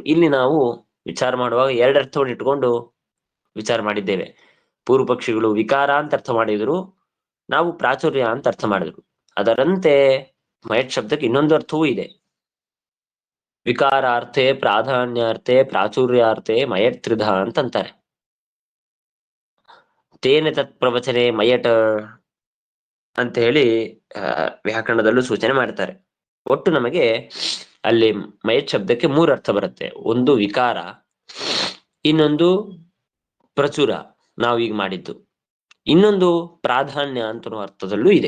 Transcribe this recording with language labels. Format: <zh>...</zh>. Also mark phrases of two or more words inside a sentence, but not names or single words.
<kn>ಇಲ್ಲಿ ನಾವು ವಿಚಾರ ಮಾಡುವಾಗ ಎರಡು ಅರ್ಥವನ್ನು ಇಟ್ಕೊಂಡು ವಿಚಾರ ಮಾಡಿದ್ದೇವೆ. ಪೂರ್ವ ಪಕ್ಷಿಗಳು ವಿಕಾರ ಅಂತ ಅರ್ಥ ಮಾಡಿದ್ರು, ನಾವು ಪ್ರಾಚುರ್ಯ ಅಂತ ಅರ್ಥ ಮಾಡಿದ್ರು. ಅದರಂತೆ ಮಯಟ್ ಶಬ್ದಕ್ಕೆ ಇನ್ನೊಂದು ಅರ್ಥವೂ ಇದೆ.</kn> <sa>ವಿಕಾರಾರ್ಥೆ, ಪ್ರಾಧಾನ್ಯಾರ್ಥೆ, ಪ್ರಾಚುರ್ಯಾರ್ಥೆ ಮಯಟ್ ತ್ರಿಧ ಅಂತಂತಾರೆ. ತೇನ ತತ್ ಪ್ರವಚನೆ ಮಯಟ್</sa> <kn>ಅಂತ ಹೇಳಿ ವ್ಯಾಕರಣದಲ್ಲೂ ಸೂಚನೆ ಮಾಡ್ತಾರೆ. ಒಟ್ಟು ನಮಗೆ ಅಲ್ಲಿ ಮಯಟ್ ಶಬ್ದಕ್ಕೆ ಮೂರು ಅರ್ಥ ಬರುತ್ತೆ. ಒಂದು ವಿಕಾರ, ಇನ್ನೊಂದು ಪ್ರಚುರ ನಾವೀಗ ಮಾಡಿದ್ದು, ಇನ್ನೊಂದು ಪ್ರಾಧಾನ್ಯ ಅಂತ ಅರ್ಥದಲ್ಲೂ ಇದೆ.</kn>